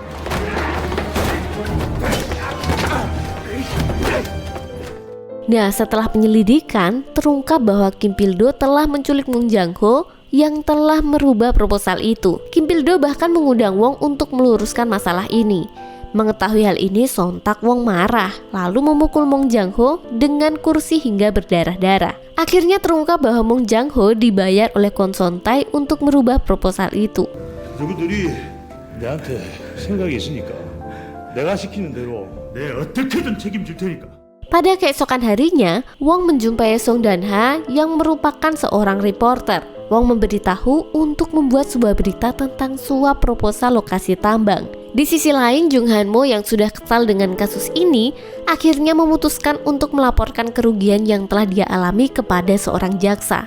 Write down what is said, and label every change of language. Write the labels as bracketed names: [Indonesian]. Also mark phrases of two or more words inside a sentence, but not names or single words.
[Indonesian] Nah, setelah penyelidikan, terungkap bahwa Kim Pil-do telah menculik Moon Jang-ho yang telah merubah proposal itu. Kim Pil-do bahkan mengundang Wong untuk meluruskan masalah ini. Mengetahui hal ini, sontak Wong marah, lalu memukul Mong Jang-ho dengan kursi hingga berdarah-darah. Akhirnya terungkap bahwa Mong Jang-ho dibayar oleh Kwon Son-tae untuk merubah proposal itu. [Korean] 누구들이 내한테 생각이 있으니까 내가 시키는 대로 내 어떻게든 책임질 테니까. [Indonesian] Pada keesokan harinya, Wong menjumpai Song Dan-ha yang merupakan seorang reporter. Wong memberitahu untuk membuat sebuah berita tentang suap proposal lokasi tambang. Di sisi lain, Jung Han-mo yang sudah kesal dengan kasus ini akhirnya memutuskan untuk melaporkan kerugian yang telah dia alami kepada seorang jaksa.